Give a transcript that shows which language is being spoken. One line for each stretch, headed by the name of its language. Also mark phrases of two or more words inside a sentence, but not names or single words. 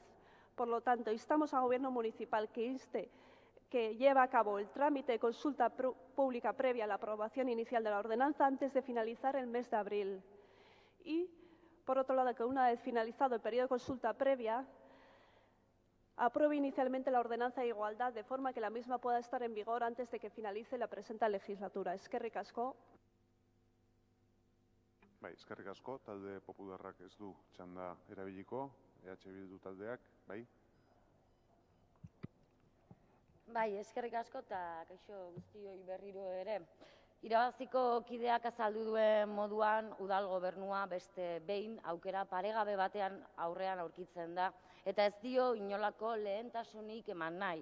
Spanish: Por lo tanto, instamos al Gobierno municipal que lleve a cabo el trámite de consulta pública previa a la aprobación inicial de la ordenanza antes de finalizar el mes de abril. Y, por otro lado, que una vez finalizado el periodo de consulta previa, apruebe inicialmente la ordenanza de igualdad de forma que la misma pueda estar en vigor antes de que finalice la presente legislatura.
Basque: Eskerrik asko. Bai, eskerrik asko, talde popularrak ez du txanda erabiliko, EH Bildu taldeak, bai? Bai, eskerrik asko eta kaixo guztioi berriro ere. Irabaziko kideak azaldu duen moduan, udal gobernua beste behin aukera paregabe batean aurrean aurkitzen da, eta ez dio inolako lehentasunik eman nahi.